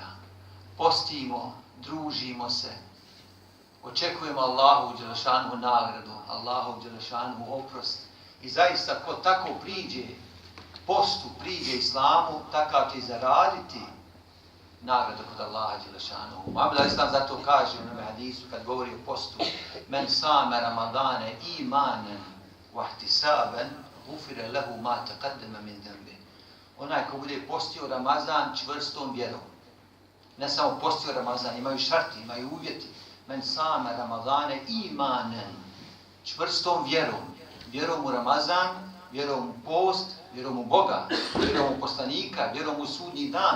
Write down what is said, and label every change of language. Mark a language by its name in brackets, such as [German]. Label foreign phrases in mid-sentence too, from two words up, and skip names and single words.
[Bosnian] Postimo, družimo se, očekujemo Allahu dželešanu nagradu, Allahu dželešanu oprost. I zaista, ko tako priđe postu, priđe Islamu, takav će zaraditi nagradu kod Allaha dželešanu. Muhammed al-Islam zato kaže u onom hadisu kad govori o postu: [Arabic] من صام رمضان إيمانا واحتسابا غفر له ما تقدم من ذنبه. [Bosnian] Onaj ko bude postio Ramazan čvrstom vjerom. Ne samo postio Ramazan, imaju šarti, imaju uvjeti. [Arabic] من صام رمضان إيمانا, [Bosnian] čvrstom vjerom. Vjerom u Ramazan, vjerom u post, vjerom u Boga, vjerom u poslanika, vjerom u sudnji dan.